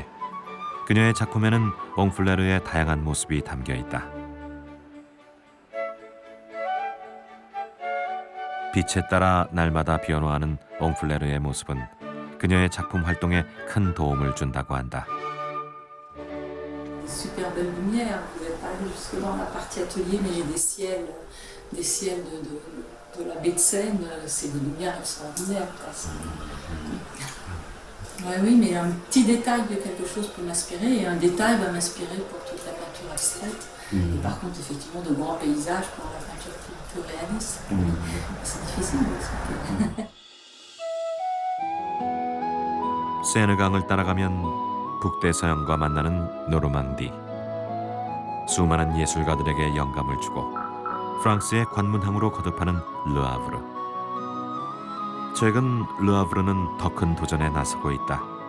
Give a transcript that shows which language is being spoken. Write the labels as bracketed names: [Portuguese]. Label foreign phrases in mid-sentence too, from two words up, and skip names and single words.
[Korean] 그녀의 작품에는 옹플레르의 다양한 모습이 담겨 있다. 빛에 따라 날마다 변화하는 옹플레르의 모습은 그녀의 작품 활동에 큰 도움을 준다고 한다. [French] Super belle lumière, vous n'êtes pas allé jusque dans la partie atelier, mais des ciels de la baie de Seine, c'est des lumières extraordinaires. Ouais, oui, mais un petit détail de quelque chose peut m'inspirer, et un détail va m'inspirer pour toute la peinture abstraite. Et par contre, effectivement, de grands paysages pour la peinture plus réaliste. C'est difficile aussi. [Korean] 세느강을 따라가면 북대서양과 만나는 노르망디. 수많은 예술가들에게 영감을 주고 프랑스의 관문항으로 거듭하는 르아브르. 최근 르아브르는 더 큰 도전에 나서고 있다.